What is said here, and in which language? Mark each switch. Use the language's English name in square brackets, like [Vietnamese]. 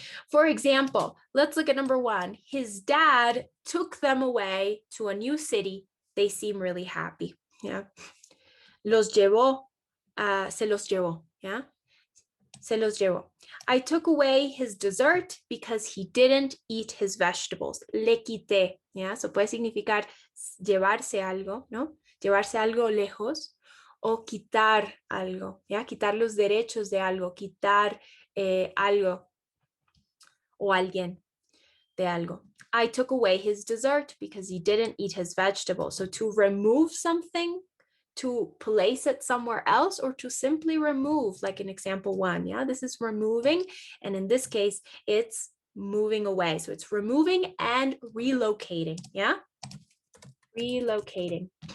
[English] For example, let's look at number 1. His dad took them away to a new city. They seem really happy. Yeah. [Spanish] Los llevó. Se los llevó. Yeah. Se los llevó. [English] I took away his dessert because he didn't eat his vegetables. [Spanish] Le quité. Yeah. So puede significar llevarse algo, ¿no? Llevarse algo lejos o quitar algo. Yeah. Quitar los derechos de algo. Quitar algo o alguien de algo. [English] I took away his dessert because he didn't eat his vegetables. So to remove something, to place it somewhere else, or to simply remove, like in example 1. Yeah, this is removing. And in this case, it's moving away. So it's removing and relocating. Yeah, relocating.